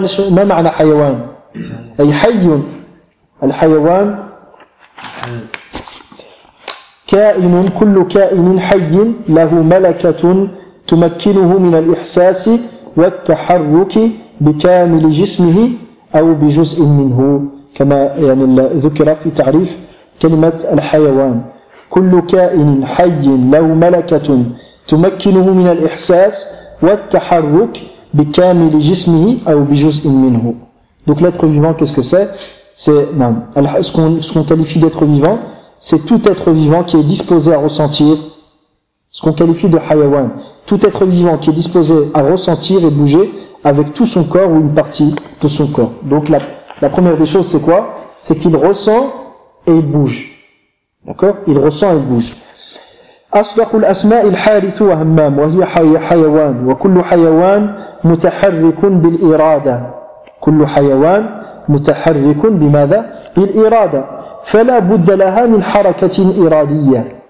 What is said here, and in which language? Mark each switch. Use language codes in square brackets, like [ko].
[ar] ما معنى حيوان أي حي الحيوان كائن كل كائن حي له ملكة تمكنه من الإحساس والتحرك بكامل جسمه أو بجزء منه كما يعني ذكر في تعريف كلمة الحيوان كل كائن حي له ملكة تمكنه من الإحساس والتحرك بكامل جسمه أو بجزء منه [fr] Donc l'être vivant, qu'est-ce que c'est ? C'est ce qu'on qualifie d'être vivant, c'est tout être vivant qui est disposé à ressentir, ce qu'on qualifie de hayawan, tout être vivant qui est disposé à ressentir et bouger avec tout son corps ou une partie de son corps. Donc la première des choses, c'est quoi ? C'est qu'il ressent et il bouge. D'accord ? Il ressent et il bouge. [ar] أصدق الأسماء الحارث وهمام وهي حيوان وكل حيوان متحرك بالإرادة كل حيوان متحرك بماذا؟ بالإرادة فلا بد لها من حركة إرادية